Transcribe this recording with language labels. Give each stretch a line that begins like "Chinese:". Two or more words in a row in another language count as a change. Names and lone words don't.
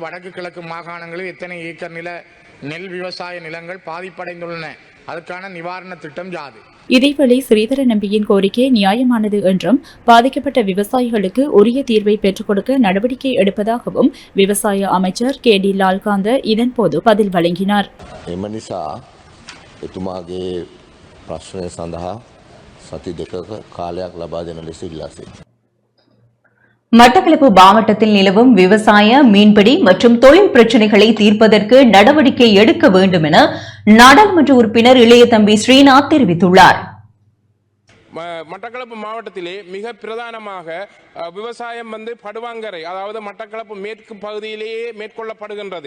Tamil: வடக்கு கிழக்கு மாகாணங்களில் எத்தனை ஏக்கர் நெல் விவசாய நிலங்கள் பாதிப்படைந்துள்ளன? அதற்கான நிவாரண திட்டம் யாது? இதேவேளை ஸ்ரீதர நம்பியின் கோரிக்கை நியாயமானது என்றும் பாதிக்கப்பட்ட விவசாயிகளுக்கு உரிய தீர்வை பெற்றுக் கொடுக்க நடவடிக்கை எடுப்பதாகவும் விவசாய அமைச்சர் KD லால்காந்த இதன்போது பதில் வழங்கினார்.
Sinhala: එම නිසා එතුමාගේ ප්‍රශ්නය සඳහා සති දෙකක කාලයක් ලබා දෙන ලෙස ඉල්ලා සිටිනවා.
Tamil: மட்டக்களப்பு மாவட்டத்தில் நிலவும் விவசாய மீன்பிடி மற்றும் தொழில் பிரச்சினைகளை தீர்ப்பதற்கு நடவடிக்கை எடுக்க வேண்டும் என நாடாளுமன்ற உறுப்பினர் இளையதம்பி ஸ்ரீநாத் தெரிவித்துள்ளார். மட்டக்களப்பு மாவட்டத்திலே மிக பிரதானமாக விவசாயம் படுவாங்கரை, அதாவது மட்டக்களப்பு மேற்கு பகுதியிலேயே மேற்கொள்ளப்படுகின்றது.